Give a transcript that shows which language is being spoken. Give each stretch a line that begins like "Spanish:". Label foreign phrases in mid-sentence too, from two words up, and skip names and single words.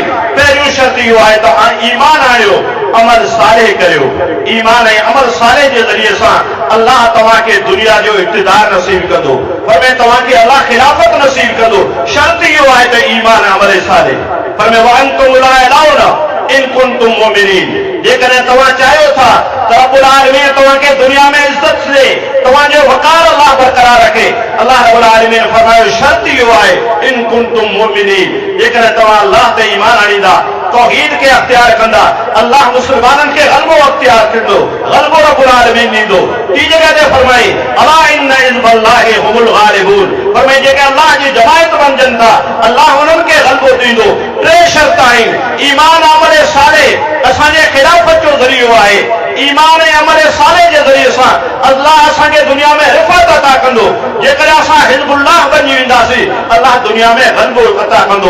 Sindhi: पहिरियों शर्त इहो आहे त ईमान आणियो, अमल सालेह करियो। ईमान ऐं अमल सालेह जे ज़रिए सां अल्लाह तव्हांखे दुनिया जो इक़्तिदार नसीब कंदो, फरमाए तव्हांखे अल्लाह खिलाफ़त नसीब कंदो। शर्त इहो आहे त ईमान ऐं अमल सालेह। फरमाए
Arabic: وأنتم الأعلون إن كنتم مؤمنين.
Sindhi: जेकॾहिं तव्हां चाहियो था त रब्बुल आलमीन तव्हांखे दुनिया में इज़त ॾे, तव्हांजो वक़ार अल्लाह बरक़रार रखे, अल्लाह रब्बुल आलमीन फरमायो शर्त इहो आहे
Arabic: إن كنتم مؤمنين.
Sindhi: जेकॾहिं तव्हां अल्लाह ते ईमान आणींदा, तौहीद खे अख़्तियार कंदा, अल्लाह मुस्लमाननि खे ग़लबो अख़्तियार कंदो, ग़लबो रब्बुल आलमीन ॾींदो। टी जॻह ते फरमाई
Arabic: ألا إن حزب الله هم الغالبون.
Sindhi: फरमाई जेके अल्लाह जी जमायत बणजनि था, अल्लाह उन्हनि खे ग़लबो ॾींदो। टे शर्त आहिनि, ईमान अमल सालेह असांजे खिलाफ़त जो ज़रियो आहे। ईमान ऐं अमल सालेह जे ज़रिए सां अल्लाह असांखे दुनिया में रिफ़त अता कंदो। जेकॾहिं असां हिज़्बुल्लाह बणिजी वेंदासीं, अल्लाह दुनिया में ग़लबो अता कंदो।